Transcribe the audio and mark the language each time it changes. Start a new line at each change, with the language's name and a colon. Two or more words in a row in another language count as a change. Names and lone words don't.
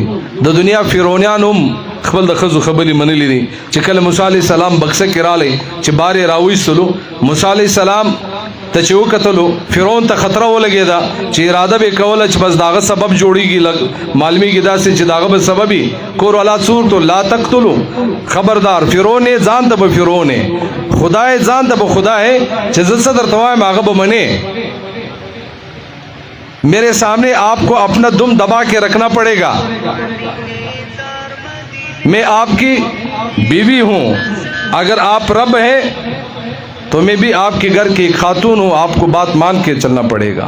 Pashto: د دنیا فرعونیان هم خپل د ښځو خبرې منلې دي چې کله موسی
Arabic: علیه السلام
Pashto: بکسه کې رالی چې بار یې راویستلو، موسی
Arabic: علیه السلام
Pashto: ته چې وکتلو فرعون ته خطره ولګېده چې اراده به کوله چې بس داغه سبب جوړیږي، معلومیږي داسې چې داغه به سببي کور والا صورت
Arabic: لا تقتلو.
Pashto: خبردار فرعون ځان ته به فرعون خدای ځان ته به خدای چې زه څه درته وایم هغه به منې.
Urdu: میرے سامنے آپ کو اپنا دم دبا کے رکھنا پڑے گا. میں آپ کی بیوی ہوں، اگر آپ رب ہیں تو میں بھی آپ کے گھر کی ایک خاتون ہوں، آپ کو بات مان کے چلنا پڑے گا.